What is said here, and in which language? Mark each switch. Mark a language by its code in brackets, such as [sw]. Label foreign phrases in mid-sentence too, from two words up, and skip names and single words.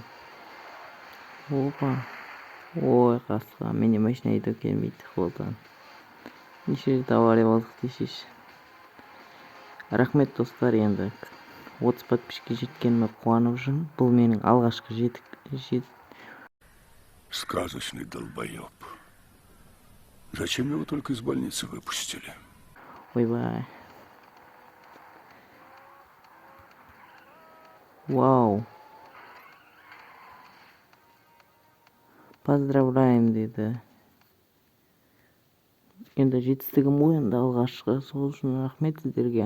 [kk] Опа. Ой, қасқа. Менде машина айдау келмейді қолдан. Неше рет авария болдық десеш. Рахмет, достар, енді 30 подписчикке жеткеніме қуанып жүрмін. Бұл менің алғашқы [ru] Сказочный долбоеб. Зачем его только из больницы выпустили? [kk] Ойбай. Вау. [ru] Поздравляем, дейді. [kk] Енді жетістігім ойында алғашқы, сол үшін рахмет сіздерге.